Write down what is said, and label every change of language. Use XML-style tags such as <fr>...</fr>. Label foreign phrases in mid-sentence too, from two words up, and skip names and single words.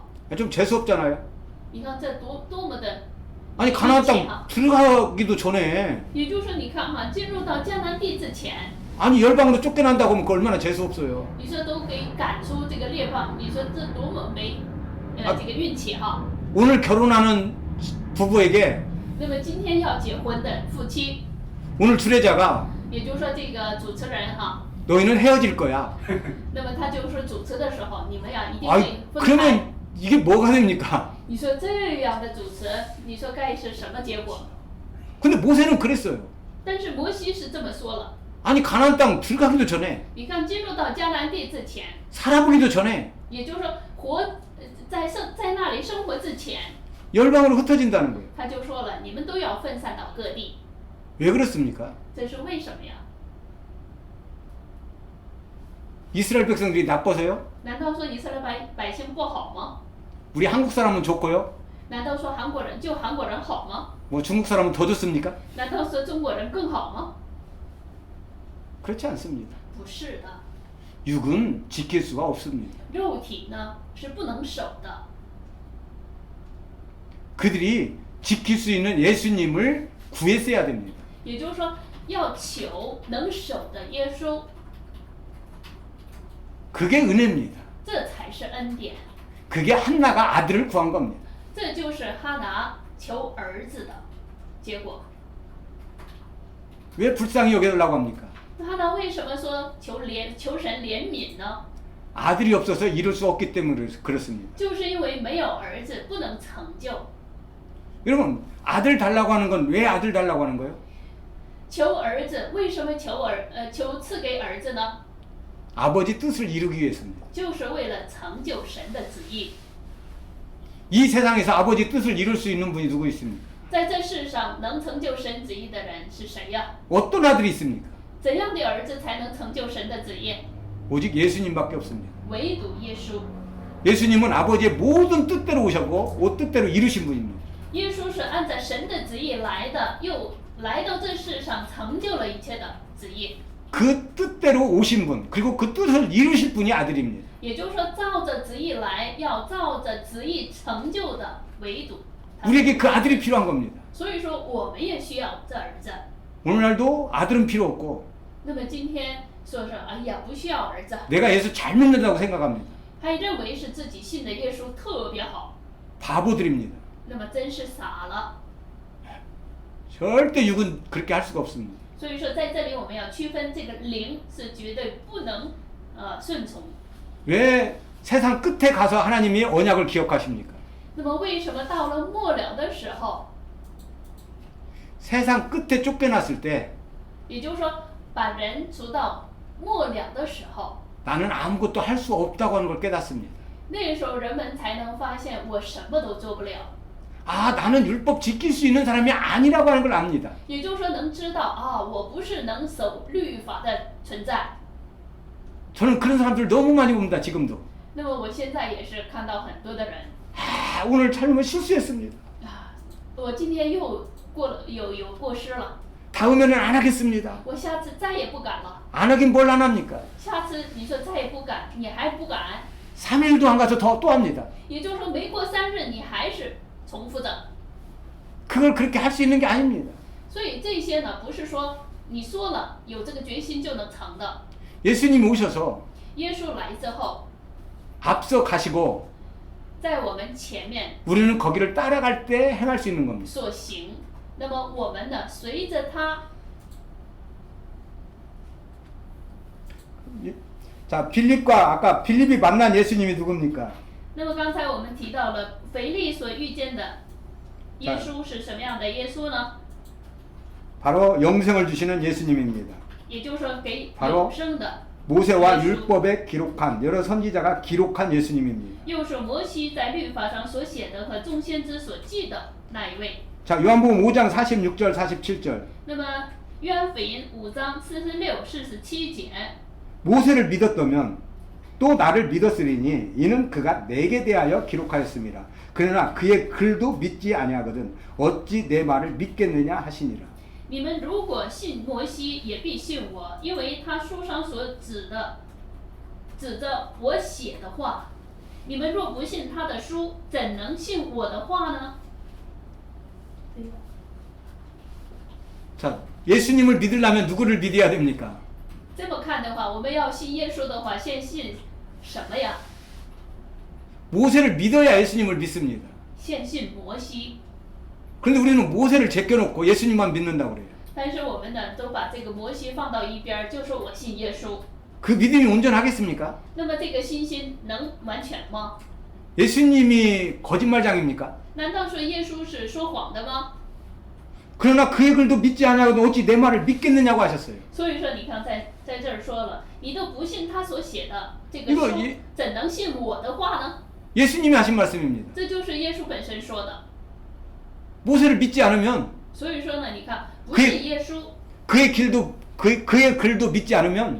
<ko>좀 재수없잖아요.</ko> <zh>你看这多么的，</zh> <ko>아니 가나안 땅 들어가기도 전에</ko> <zh>也就是说，你看哈，进入到迦南地之前，</zh> <ko>아니 열방으로 쫓겨난다고 하면 그 얼마나 재수없어요.</ko> <zh>你说都给赶出这个列邦，你说这多么没这个运气哈。</zh> <ko>오늘 결혼하는 부부에게</ko> <zh>那么今天要结婚的夫妻，</zh> <ko>오늘 주례자가</ko> <zh>也就是说这个主持人哈，</zh> <ko>너희는 헤어질 거야.</ko> <zh>那么他就是说主持的时候，你们呀一定</zh> <ko>아이</ko> <zh>会分开。</zh> <ko>그러면 이게 뭐가 됩니까?</ko> <zh>你说这样的主持，你说该是什么结果？</zh> <ko>근데 모세는 그랬어요.</ko> <zh>但是摩西是这么说了，</zh> <ko>아니 가나안 땅 들어가기도 전에</ko> <zh>你看进入到迦南地之前，</zh> <ko>살아보기도 전에</ko> <zh>也就是说在那里生活之前，</zh> <ko>열방으로 흩어진다는 거예요.</ko> <zh>他就说了，你们都要分散到各地，</zh> <ko>왜 그렇습니까?</ko> <zh>这是为什么呀？</zh> <ko>이스라엘 백성들이 나빠서요?</ko> <zh>难道说以色列百姓不好吗？</zh> <ko>우리 한국 사람은 좋고요?</ko> <zh>难道说韩国人就韩国人好吗？</zh> <ko>뭐 중국 사람은 더 좋습니까?</ko> <zh>难道说中国人更好吗？</zh> <ko>그렇지 않습니다.</ko> <zh>不是的，</zh> <ko>육은 지킬 수가 없습니다.</ko> <zh>肉体呢是不能守的。</zh> <ko>그들이 지킬 수 있는 예수님을 구했어야 됩니다.</ko> <zh>也就是说，要求能守的耶稣，</zh> <ko>그게 은혜입니다.</ko> <zh>这才是恩典。</zh> <ko>그게 한나가 아들을 구한 겁니다.</ko> <zh>这就是哈拿求儿子的结果。</zh> <ko>왜 불쌍히 여겨달라고 합니까?</ko> <zh>哈拿为什么说求神怜悯呢？</zh> <ko>아들이 없어서 이룰 수 없기 때문에 그렇습니다.</ko> <zh>就是因为没有儿子，不能成就。</zh> <ko>여러분 아들 달라고 하는 건 왜 아들 달라고 하는 거예요?</ko> <zh>求儿子，为什么求赐给儿子呢？</zh> <ko>아버지 뜻을 이루기 위해서입니다.</ko> <zh>就是为了成就神的旨意。</zh> <ko>이 세상에서 아버지 뜻을 이룰 수 있는 분이 누구 있습니까?</ko> <zh>在这世上能成就神旨意的人是谁呀？</zh> <ko>어떤 아들이 있습니까?</ko> <zh>怎样的儿子才能成就神的旨意？</zh> <ko>오직 예수님밖에 없습니다.</ko> <zh>唯独耶稣。</zh> <ko>예수님은 아버지의 모든 뜻대로 오셨고 그 뜻대로 이루신 분입니다.</ko> <zh>耶稣是按照神的旨意来的，又来到这世上成就了一切的旨意。</zh> <ko>그 뜻대로 오신 분, 그리고 그 뜻을 이루실 분이 아들입니다.</ko> <zh>也就是说，照着旨意来，要照着旨意成就的唯独。</zh> <ko>우리에게 그 아들이 필요한 겁니다.</ko> <zh>所以说，我们也需要这儿子。</zh> <ko>오늘날도 아들은 필요 없고</ko> <zh>那么今天说说，哎呀，不需要儿子，</zh> <ko>내가 예수 잘 믿는다고 생각합니다.</ko> <zh>还认为是自己信的耶稣特别好，</zh> <ko>바보들입니다.</ko> <zh>那么真是傻了。</zh> <ko>절대 육은 그렇게 할 수가 없습니다.</ko> <zh>所以说，在这里我们要区分这个灵是绝对不能顺从。</zh> <ko>왜 세상 끝에 가서 하나님이 언약을 기억하십니까?</ko> <zh>那么为什么到了末了的时候，</zh> <ko>세상 끝에 쫓겨났을 때</ko> <zh>也就是说把人除到末了的时候，</zh> <ko>나는 아무것도 할 수 없다고 하는 걸 깨닫습니다.</ko> <zh>那时候人们才能发现我什么都做不了。</zh> <ko>아, 나는 율법 지킬 수 있는 사람이 아니라고 하는 걸 압니다.</ko> <zh>也就是说能知道啊，我不是能守律法的存在。</zh> <ko>저는 그런 사람들 너무 많이 봅니다. 지금도.</ko> <zh>那么我现在也是看到很多的人</zh> <ko>아, 오늘 잘못 실수했습니다.</ko> <zh>啊，我今天又有过失了，</zh> <ko>다음에는 안 하겠습니다.</ko> <zh>我下次再也不敢了。</zh> <ko>안 하긴 뭘 안 합니까?</ko> <zh>下次你说再也不敢，你还不敢，</zh> <ko>3일도 안 가서 또 합니다.</ko> <zh>也就是说没过3日你还是重复着。</zh> <ko>그걸 그렇게 할 수 있는 게 아닙니다.</ko> <zh>所以这些呢，不是说你说了有这个决心就能成的。</zh> <ko>예수님이 오셔서</ko> <zh>耶稣来之后，</zh> <ko>앞서 가시고</ko> <zh>在我们前面</zh> <ko>우리는 거기를 따라갈 때 행할 수 있는 겁니다.</ko> <zh>所行，那么我们呢，随着他。</zh> <ko>자, 빌립과 아까 빌립이 만난 예수님이 누굽니까?</ko> <zh>那么刚才我们提到了腓力所遇见的耶稣是什么样的耶稣呢？</zh> <ko>바로 영생을 주시는 예수님입니다.</ko> <zh>也就是说给</zh> <ko>바로</ko> <zh>永生的，</zh> <ko>모세와 율법에 기록한 여러 선지자가 기록한 예수님입니다.</ko> <zh>又是摩西在律法上所写的和众先知所记的那一位。</zh> <ko>자, 요한복음 5장 46절 47절.</ko> <zh>那么约翰福音5章46、47节，</zh> <ko>모세를 믿었다면 또 나를 믿었으리니 이는 그가 내게 대하여 기록하였습니다. 그러나 그의 글도 믿지 아니하거든 어찌 내 말을 믿겠느냐 하시니라.</ko> <zh>你们如果信摩西，也必信我，因为他书上所指着我写的话。你们若不信他的书，怎能信我的话呢？</zh> <ko>자, 예수님을 믿으려면 누구를 믿어야 됩니까?</ko> <zh>这么看的话，我们要信耶稣的话，先信什么呀？</zh> <ko>모세를 믿어야 예수님을 믿습니다.</ko> <zh>先信摩西。</zh> <ko>그런데 우리는 모세를 제껴놓고 예수님만 믿는다고 그래요.</ko> <zh>但是我们呢，都把这个摩西放到一边，就说我信耶稣。</zh> <ko>그 믿음이 온전하겠습니까?</ko> <zh>那么这个信心能完全吗？</zh> <ko>예수님이 거짓말장입니까?</ko> <zh>难道说耶稣是说谎的吗？</zh> <ko>그러나 그의 글도 믿지 아니하거든 어찌 내 말을 믿겠느냐고 하셨어요.</ko> <zh>所以说，你看在这儿说了，你都不信他所写的这个</zh> <ko>이거</ko> <zh>书</zh> <ko>예 ，</ko> <zh>怎能信我的话呢？</zh> <ko>예수님이 하신 말씀입니다.</ko> <zh>这就是耶稣本身说的。</zh> <ko>모세를 믿지 않으면</ko> <zh>所以说呢，你看不</zh> <ko>그</ko> <zh>信耶稣，</zh> <ko>그의 글도 믿지 않으면</ko>